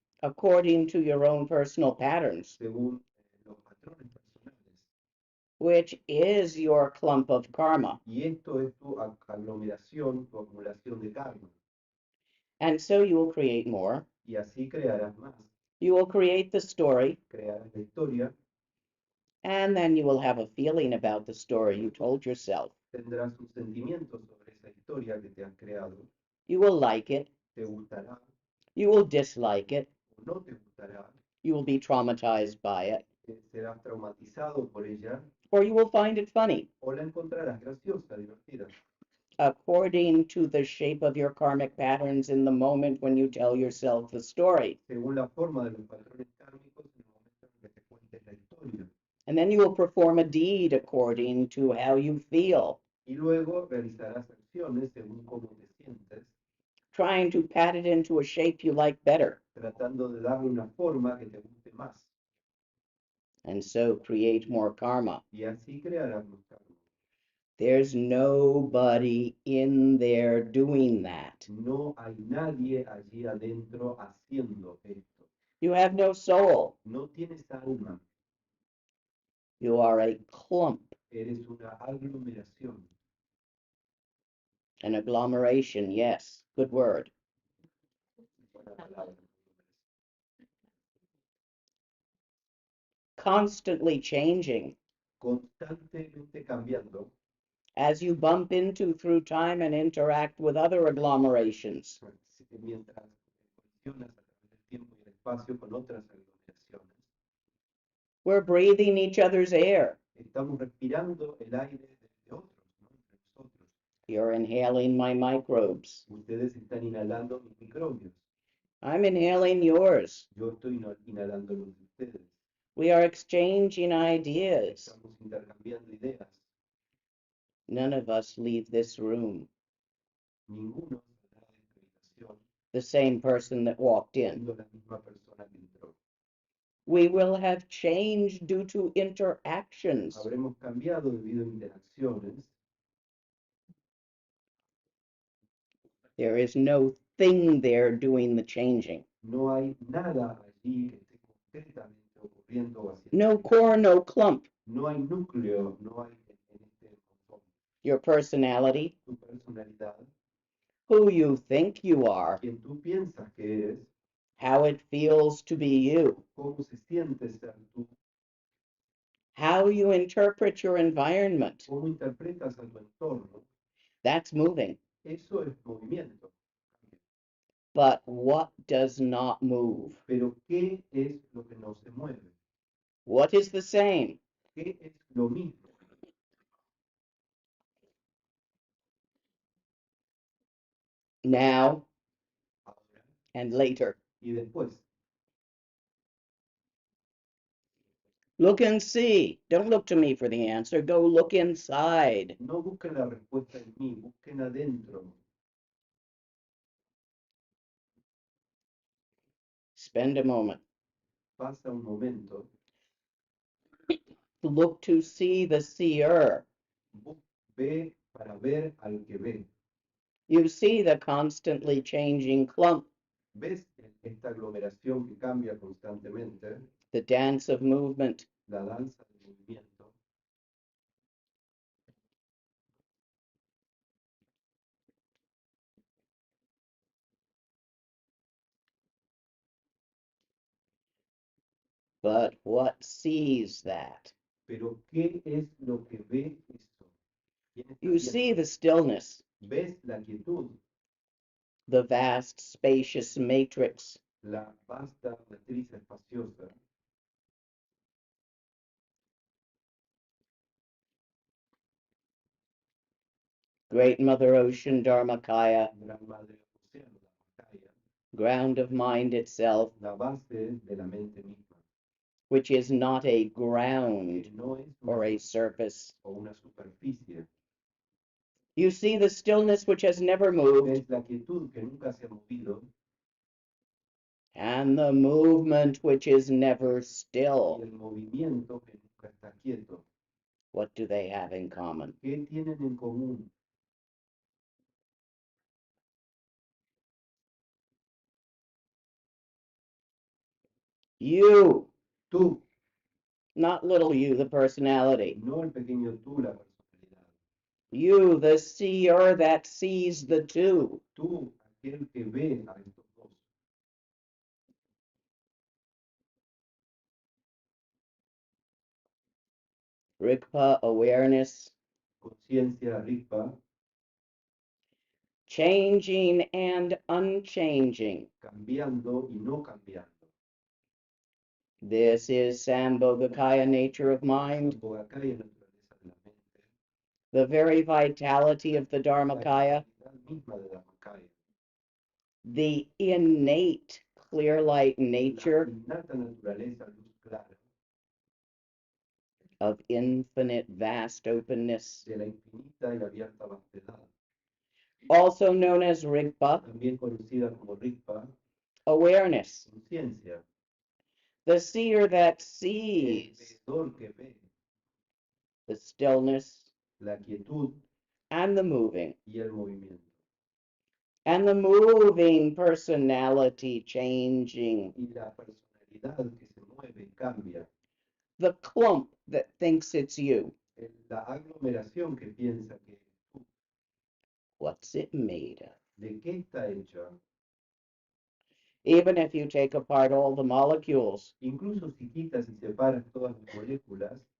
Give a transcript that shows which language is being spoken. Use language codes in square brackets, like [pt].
[en] according to your own personal patterns, [es] según los patrones personales. [en] which is your clump of karma. [es] Y esto es tu aglomeración, tu acumulación de karma. [en] And so you will create more. [es] Y así crearás más. [en] You will create the story, [es] Crearás la historia, [en] and then you will have a feeling about the story you told yourself. [es] tendrás un sentimiento sobre esa historia que te has creado. [en] You will like it. [es] Te gustará [en] You will dislike it. [es] o no te gustará. [en] You will be traumatized by it, [es] Serás traumatizado por ella [en] or you will find it funny, [es] o la encontrarás graciosa, divertida, [en] according to the shape of your karmic patterns in the moment when you tell yourself the story. [es] según la forma de los patrones kármicos en el momento en que te cuentes la historia. [en] And then you will perform a deed according to how you feel, [es] Y luego realizarás acciones según cómo te sientes, [en] trying to pat it into a shape you like better, [es] tratando de darle una forma que te guste más. [en] and so create more karma. [es] Y así crearás más karma. [en] There's nobody in there doing that. [es] No hay nadie allí adentro haciendo esto. [en] You have no soul. [es] No tienes alma, [en] You are a clump, [es] eres una aglomeración. [en] an agglomeration, yes, good word. [es] Buena palabra. [en] Constantly changing [es] Constantemente cambiando, [en] as you bump into through time and interact with other agglomerations. [es] mientras colisionas a través del tiempo y el espacio con otras aglomeraciones. [en] We're breathing each other's air. [es] Estamos respirando el aire de otros, ¿no? Entre nosotros. [en] You're inhaling my microbes. [es] Ustedes están inhalando mis microbios. [en] I'm inhaling yours. [es] Yo estoy inhalando los de ustedes. [en] We are exchanging ideas. [es] Estamos intercambiando ideas. [en] None of us leave this room [es] Ninguno saldrá de esta habitación [en] the same person that walked in. [es] siendo la misma persona que entró. [en] We will have changed due to interactions. [es] Habremos cambiado debido a interacciones. [en] There is no thing there doing the changing. [es] No hay nada allí que esté concretamente ocurriendo o haciendo. [en] No core, no clump. [es] No hay núcleo, no hay en este montón. [en] Your personality, [es] Tu personalidad, [en] who you think you are, [es] quien tú piensas que eres, [en] how it feels to be you, [es] cómo se siente ser tú, [en] how you interpret your environment. [es] cómo interpretas a tu entorno, [en] That's moving. [es] eso es movimiento. [en] But what does not move? [es] Pero ¿qué es lo que no se mueve? [en] What is the same? [es] ¿Qué es lo mismo? [en] Now [es] Ahora [en] and later. [es] y después. [en] Look and see. Don't look to me for the answer. Go look inside. [es] No busquen la respuesta en mí, busquen adentro. [en] Spend a moment. [es] Pasa un momento, [en] Look to see the seer. [es] ve para ver al que ve. [en] You see the constantly changing clump, [es] ¿Ves esta aglomeración que cambia constantemente? [en] the dance of movement. [es] La danza del movimiento. [en] But what sees that? [es] Pero ¿qué es lo que ve esto? ¿Quién está [en] You [es] viendo? [en] see the stillness, [es] ¿Ves la quietud? [en] the vast, spacious matrix, [es] La vasta matriz espaciosa. [en] Great Mother Ocean Dharmakaya, [es] Gran Madre Océano, la pantalla, [en] ground of mind itself, [es] la base de la mente misma, [en] which is not a [es] que [en] ground [es] no es [en] or a surface. [es] o una superficie. [en] You see the stillness which has never moved, [es] Es la quietud que nunca se ha movido [en] and the movement which is never [es] y [en] still. [es] el movimiento que nunca está quieto. [en] What do they have in common? [es] ¿Qué tienen en común? [en] You, [es] Tú, [en] not little you, the personality. [es] no el pequeño tú, la personalidad. [en] You, the seer that sees the two. [es] Tú, aquel que ve a estos dos. [en] Rigpa awareness, [es] Conciencia ripa, [en] changing and unchanging. [es] cambiando y no cambiando. [en] This is Sambhogakaya nature of mind, [es] Bogacaya, naturaleza de la mente. [en] the very vitality of the [es] La [en] Dharmakaya, [es] vitalidad misma de la Dharmakaya. [en] the innate clear light [es] La [en] nature [es] innata naturaleza, luz clara, [en] of infinite vast openness, [es] de la infinita y abierta vastedad. [en] also known as Rigpa [es] También conocida como ripa, [en] awareness, [es] conciencia. [en] the seer that sees [es] veedor que ve [en] the stillness [es] la quietud [en] and the moving, [es] y el movimiento. [en] and the moving personality changing, [es] Y la personalidad que se mueve y cambia. [en] the clump that thinks it's you. [es] La aglomeración que piensa que eres tú. [en] What's it made of? [es] ¿De qué está hecha? [en] Even if you take apart all the molecules, [es] Incluso si quitas y separas todas las moléculas,